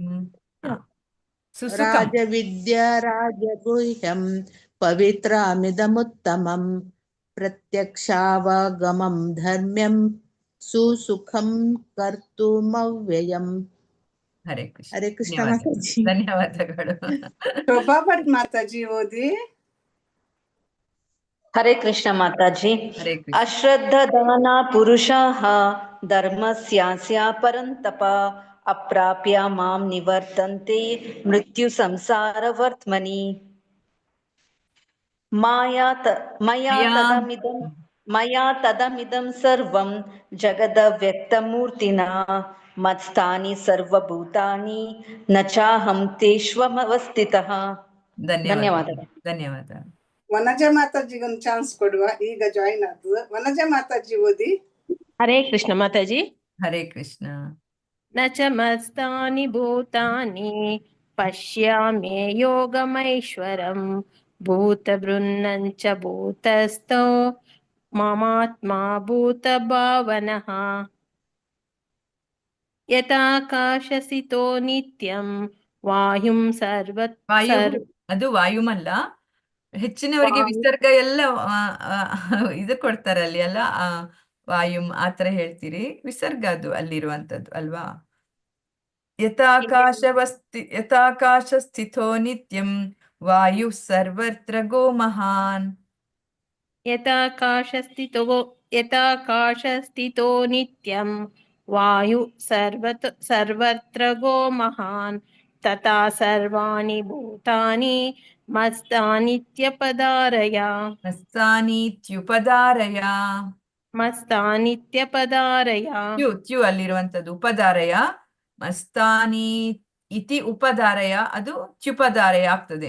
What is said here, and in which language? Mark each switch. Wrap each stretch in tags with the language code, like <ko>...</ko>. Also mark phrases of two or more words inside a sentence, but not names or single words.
<sa>ಸುಸುಖಂ. ರಾಜವಿದ್ಯಾ ರಾಜಗುಹ್ಯಂ ಪವಿತ್ರಮಿದಮುತ್ತಮಂ ಪ್ರತ್ಯಕ್ಷಾವಗಮಂ ಧರ್ಮ್ಯಂ ಸುಸುಖಂ ಕರ್ತುಮವ್ಯಯಂ.</sa> <kn>ಹರೇ ಕೃಷ್ಣ. ಹರೇ ಕೃಷ್ಣ ಮಾತಾಜಿ. ಧನ್ಯವಾದಗಳು. ಶೋಭಾ ಭಟ್ ಮಾತಾಜಿ ಓದಿ. ಹರೇ ಕೃಷ್ಣ ಮಾತಾಜಿ. ಹರೇ ಕೃಷ್ಣ.</kn> <sa>ಅಶ್ರದ್ಧದಾನ ಪುರುಷಾಃ ಧರ್ಮಸ್ಯಾಸ್ಯ ಪರಂತಪ ಅಪ್ರಾಪ್ಯ ಮಾಂ ನಿವರ್ತಂತೆ ಮೃತ್ಯು ಸಂಸಾರ ವರ್ತ್ಮನಿ. ಮಯಾ ತದಮಿದಂ ಸರ್ವಂ ಜಗದವ್ಯಕ್ತಮೂರ್ತಿನಾ ಮತ್ಸ್ಥಾನಿ ಸರ್ವಭೂತಾನಿ ನ ಚಾಹಂ ತೇಷ್ವಮವಸ್ಥಿತಃ.</sa> <kn>ಧನ್ಯವಾದಗಳು. ಧನ್ಯವಾದ. ವನಜ ಮಾತಾಜಿಗೆ ಒಂದು ಚಾನ್ಸ್ ಕೊಡುವ, ಈಗ ಜಾಯಿನ್ ಆದ್ರು. ವನಜ ಮಾತಾಜಿ ಓದಿ. ಹರೇ ಕೃಷ್ಣ ಮಾತಾಜಿ. ಹರೇ ಕೃಷ್ಣ.</kn> <sa>ನ ಚ ಮಸ್ತಾನಿ ಭೂತಾನಿ ಪಶ್ಯಾಮಿ ಯೋಗಮೈಶ್ವರಂ ಭೂತಬೃನ್ನಂಚ ಭೂತಸ್ಥೋ ಮಮಾತ್ಮ ಭೂತ ಭಾವನಃ ಯಥಾಕಾಶಸಿತೋ ನಿತ್ಯಂ ವಾಯುಂ</sa> <kn>ಅದು ವಾಯುಮಲ್ಲ, ಹೆಚ್ಚಿನವರಿಗೆ ವಿಸರ್ಗ ಎಲ್ಲ ಇದು ಕೊಡ್ತಾರೆ ಅಲ್ಲಿ ಅಲ್ಲ, ವಾಯುಂ ಆತರ ಹೇಳ್ತೀರಿ. ವಿಸರ್ಗ ಅದು ಅಲ್ಲಿರುವಂತದ್ದು ಅಲ್ವಾ.</kn> <sa>ಯಥಾಕಾಶ ಸ್ಥಿತೋ ನಿತ್ಯಂ ವಾಯು ಸರ್ವತ್ರ ಗೋ ಮಹಾನ್. ಯಥಾಕಾಶ ಸ್ಥಿತೋ ನಿತ್ಯಂ ವಾಯು ಸರ್ವತ್ರ ಗೋ ಮಹಾನ್ ತಥಾ ಸರ್ವಾಣಿ ಭೂತಾನಿ ಮಸ್ತಾನಿತ್ಯಪದಾರಯ. ತ್ಯು</sa> <kn>ಅಲ್ಲಿರುವಂತದ್ದು ಉಪದಾರಯ.</kn> <sa>ಮಸ್ತಾನಿ ಇತಿ ಉಪದಾರಯ,</sa> <kn>ಅದು ತ್ಯುಪದಾರಯ ಆಗ್ತದೆ.</kn>